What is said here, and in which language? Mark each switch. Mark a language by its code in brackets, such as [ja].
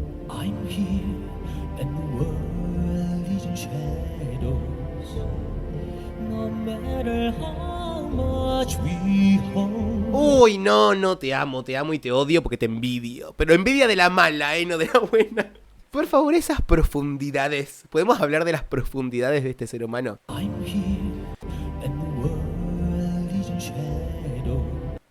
[en] I'm here and the world is in shadows. No matter how much we hold. [es] Uy, no, te amo y te odio porque te envidio. Pero envidia de la mala, no de la buena. Por favor, esas profundidades. ¿Podemos hablar de las profundidades de este ser humano? [en] I'm here and the world is in shadows.